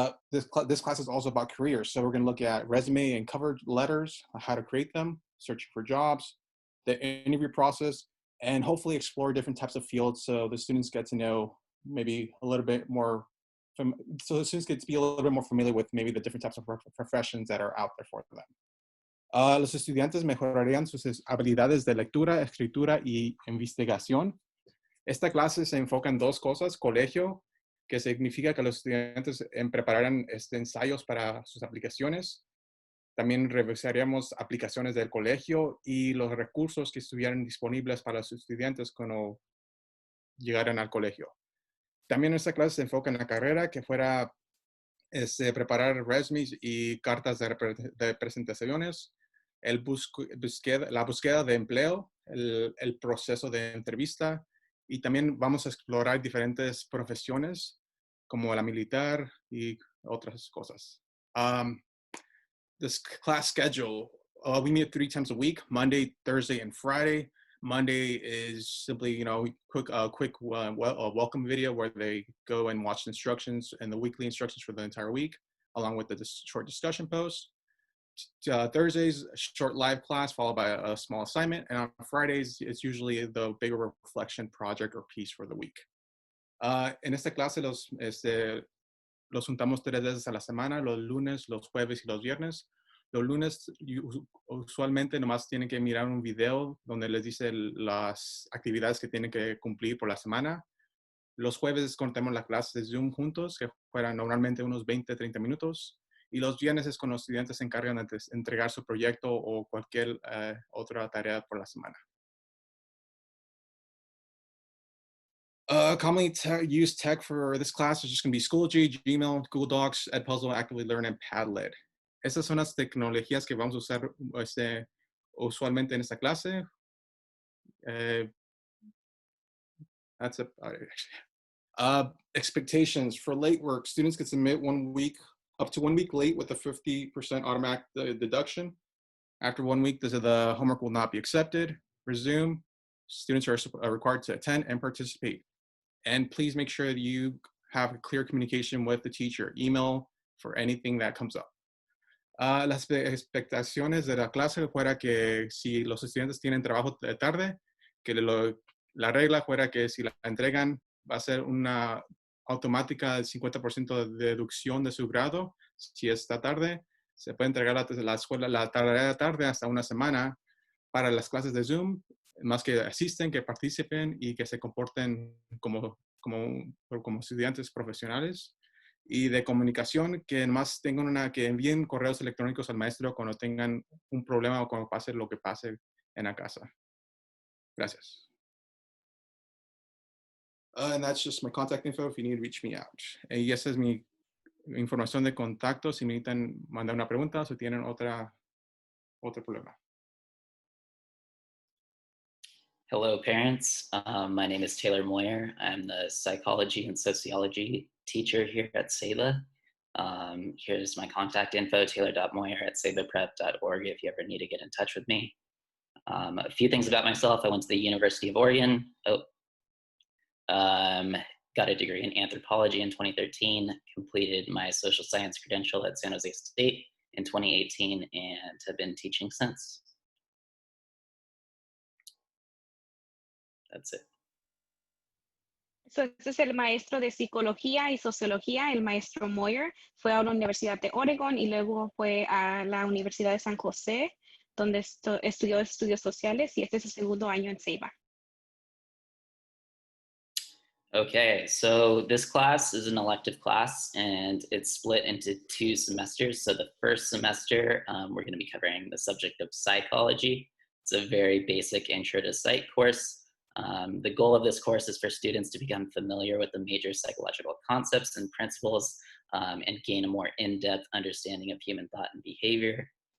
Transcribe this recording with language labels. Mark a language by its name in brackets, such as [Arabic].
[English] This class is also about careers. So we're going to look at resume and cover letters, how to create them, searching for jobs, the interview process, and hopefully explore different types of fields so the students get to know maybe a little bit more, so the students get to be a little bit more familiar with maybe the different types of professions that are out there for them. [Spanish] Los estudiantes mejorarían sus habilidades de lectura, escritura y investigación. Esta clase se enfoca en dos cosas: colegio, que significa que los estudiantes prepararán ensayos para sus aplicaciones. También revisaríamos aplicaciones del colegio y los recursos que estuvieran disponibles para los estudiantes cuando llegaran al colegio. También esta clase se enfoca en la carrera, que fuera preparar resumes y cartas de presentaciones, la búsqueda de empleo, el proceso de entrevista, y también vamos a explorar diferentes profesiones como la militar y otras cosas. [English] This class schedule, we meet 3 times a week: Monday, Thursday, and Friday. Monday is simply, quick welcome video where they go and watch instructions and the weekly instructions for the entire week, along with the short discussion post. Thursdays, a short live class followed by a small assignment, and on Fridays, it's usually the bigger reflection project or piece for the week. [Spanish] En esta clase los juntamos 3 veces a la semana: los lunes, los jueves y los viernes. Los lunes usualmente nomás tienen que mirar un video donde les dice las actividades que tienen que cumplir por la semana. Los jueves contamos la clase de Zoom juntos, que fueran normalmente unos 20-30 minutos. Y los viernes es cuando los estudiantes se encargan de entregar su proyecto o cualquier otra tarea por la semana. [English] Commonly used tech for this class is just going to be Schoology, Gmail, Google Docs, Edpuzzle, Actively Learn, and Padlet. [Spanish] Estas son las tecnologías que vamos a usar usualmente en esta clase. [English] That's it. Expectations for late work: students can submit up to 1 week late with a 50% automatic deduction. After 1 week, the homework will not be accepted. Resume. Students are required to attend and participate. And please make sure that you have clear communication with the teacher, email for anything that comes up. [Spanish] Las expectaciones de la clase fuera que si los estudiantes tienen trabajo de tarde, que la regla fuera que si la entregan va a ser una automática del 50% de deducción de su grado. Si está tarde, se puede entregar la escuela la tarea de tarde hasta una semana. Para las clases de Zoom, más que asisten, que participen y que se comporten como estudiantes profesionales. Y de comunicación, que más que envíen correos electrónicos al maestro cuando tengan un problema o cuando pase lo que pase en la casa. Gracias. [English] And that's just my contact info if you need to reach me out. [Spanish] Y esa es mi información de contacto si necesitan mandar una pregunta o si tienen otro problema. [English] Hello, parents. My name is Taylor Moyer. I'm the psychology and sociology teacher here at Ceiba. Here's my contact info: taylor.moyer@ceibaprep.org if you ever need to get in touch with me. A few things about myself: I went to the University of Oregon. Got a degree in anthropology in 2013, completed my social science credential at San Jose State in 2018, and have been teaching since. That's it. [Spanish] So, este es el maestro de psicología y sociología, el maestro Moyer. Fue a la Universidad de Oregon y luego fue a la Universidad de San José, donde estudió estudios sociales, y este es el segundo año en Ceiba. [English] Okay, so this class is an elective class and it's split into 2 semesters. So the first semester, we're going to be covering the subject of psychology. It's a very basic intro to psych course. The goal of this course is for students to become familiar with the major psychological concepts and principles and gain a more in-depth understanding of human thought and behavior.